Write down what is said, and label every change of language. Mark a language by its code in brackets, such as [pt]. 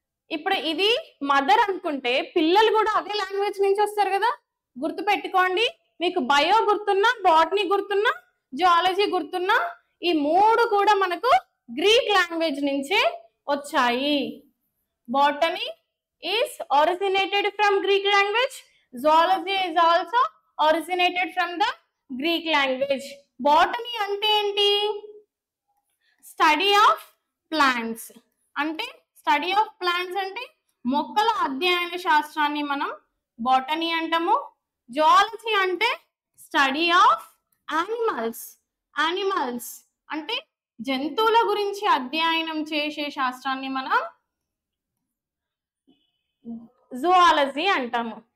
[te] ఇప్పుడు ఇది మదర్ అనుకుంటే పిల్లలు కూడా అదే లాంగ్వేజ్ నుంచి వస్తారు కదా, గుర్తు పెట్టుకోండి. మీకు బయో గుర్తున్నా, బాటనీ గుర్తున్నా, జువాలజీ గుర్తున్నా, ఈ 3 కూడా మనకు గ్రీక్ లాంగ్వేజ్ నుంచే వచ్చాయి. [en] Botany is originated from Greek language. Zoology is also originated from the Greek language. Botany [te] అంటే ఏంటి, [en] Study of plants. [te] అంటే స్టడీ ఆఫ్ ప్లాంట్స్ అంటే మొక్కల అధ్యయన శాస్త్రాన్ని మనం బాటనీ అంటాము. జువాలజీ అంటే స్టడీ ఆఫ్ యానిమల్స్ అంటే జంతువుల గురించి అధ్యయనం చేసే శాస్త్రాన్ని మనం జువాలజీ అంటాము.